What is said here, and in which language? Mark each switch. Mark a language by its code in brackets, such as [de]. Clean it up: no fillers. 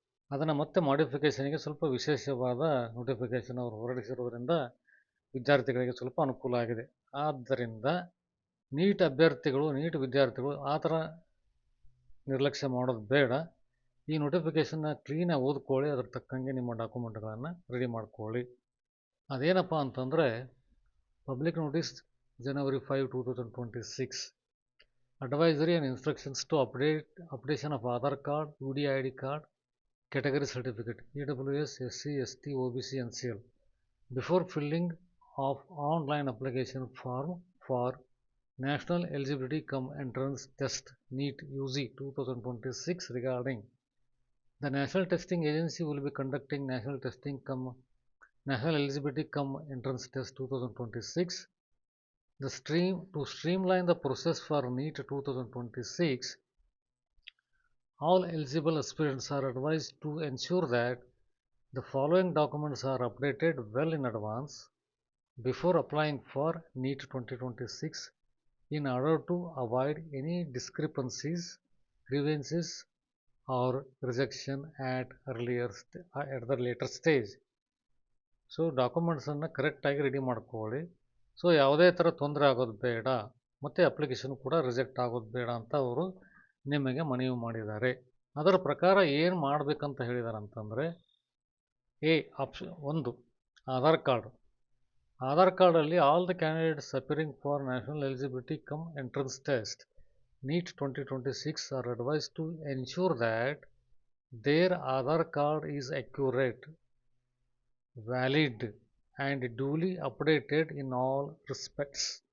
[kn] ಅದನ್ನು ಮತ್ತೆ ಮಾಡಿಫಿಕೇಷನ್ಗೆ ಸ್ವಲ್ಪ ವಿಶೇಷವಾದ ನೋಟಿಫಿಕೇಷನ್ ಅವರು ಹೊರಡಿಸಿರೋದ್ರಿಂದ ವಿದ್ಯಾರ್ಥಿಗಳಿಗೆ ಸ್ವಲ್ಪ ಅನುಕೂಲ ಆಗಿದೆ. ಆದ್ದರಿಂದ ನೀಟ್ ಅಭ್ಯರ್ಥಿಗಳು ನೀಟ್ ವಿದ್ಯಾರ್ಥಿಗಳು ಆ ಥರ ನಿರ್ಲಕ್ಷ್ಯ ಮಾಡೋದು ಬೇಡ. ಈ ನೋಟಿಫಿಕೇಷನ್ನ ಕ್ಲೀನಾಗಿ ಓದ್ಕೊಳ್ಳಿ, ಅದ್ರ ತಕ್ಕಂಗೆ ನಿಮ್ಮ ಡಾಕ್ಯುಮೆಂಟ್ಗಳನ್ನು ರೆಡಿ ಮಾಡ್ಕೊಳ್ಳಿ. ಅದೇನಪ್ಪ ಅಂತಂದರೆ, [en] Public Notice January 5, 2026. Advisory and instructions to updation of Aadhaar card, UDID card, category certificate, EWS, SC, ST, OBC, NCL. Before filling of online application form for National Eligibility Cum Entrance Test NEET UG 2026 regarding the National Testing Agency will be conducting National Eligibility Cum Entrance Test 2026. To streamline the process for NEET 2026, all eligible aspirants are advised to ensure that the following documents are updated well in advance before applying for NEET 2026 in order to avoid any discrepancies, grievances, or rejection at the later stage. [kn] So ಡಾಕ್ಯುಮೆಂಟ್ಸನ್ನು ಕರೆಕ್ಟಾಗಿ ready ಮಾಡ್ಕೊಳ್ಳಿ. So ಯಾವುದೇ ಥರ ತೊಂದರೆ ಆಗೋದು ಬೇಡ ಮತ್ತು application ಕೂಡ reject ಆಗೋದು ಬೇಡ ಅಂತ ಅವರು ನಿಮಗೆ ಮನವಿ ಮಾಡಿದ್ದಾರೆ. ಅದರ ಪ್ರಕಾರ ಏನು ಮಾಡಬೇಕಂತ ಹೇಳಿದ್ದಾರೆ ಅಂತಂದರೆ, ಆಪ್ಷನ್ 1 ಆಧಾರ್ ಕಾರ್ಡಲ್ಲಿ [en] All the candidates appearing for national eligibility cum entrance test NEET 2026 are advised to ensure that their Aadhaar card is accurate, valid and duly updated in all respects.